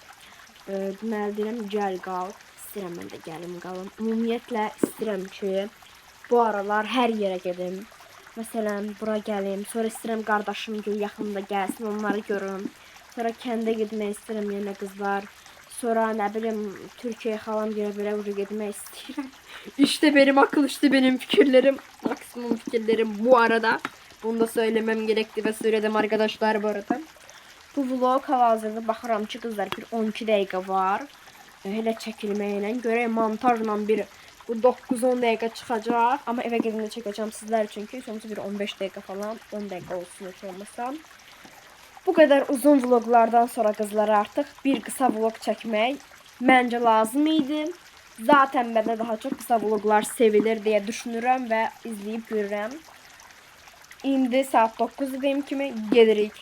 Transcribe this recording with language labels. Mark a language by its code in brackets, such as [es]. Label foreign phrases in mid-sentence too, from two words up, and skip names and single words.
[az] Deməli deyirəm, gəl qal. İstəyirəm mən də gəlim qalım. Ümumiyyətlə istəyirəm ki, bu aralar hər yerə gedim. Məsələn, bura gəlim, sonra istəyirəm qardaşım yaxında gəlsin, onları görüm. Sonra kəndə getmək istəyirəm yenə qızlar. [tr] Sonra ne bileyim Türkiye'ye falan böyle ucu gitmek istiyorum. İşte benim akıl, işte benim fikirlerim. Maksimum fikirlerim bu arada. Bunu da söylemem gerekti ve söyledim arkadaşlar bu arada. [az] Bu vlog hal-hazırda baxıram ki qızlar bir 12 dəqiqə var. Elə çəkilməyinə görə montajla bir bu 9-10 dəqiqə çıxacaq. Amma evə gedəndə çəkəcəm sizlər üçün ki, sonuçta bir 15 dəqiqə falan, 10 dəqiqə olsun heç olmasa. [tr] Bu kadar uzun vloglardan sonra kızlar artık bir kısa vlog çekmek bence lazım idi. Zaten ben de daha çok kısa vloglar sevilir diye düşünürüm ve izleyip görürüm. [az] İndi saat 9 benim kimi gelirik.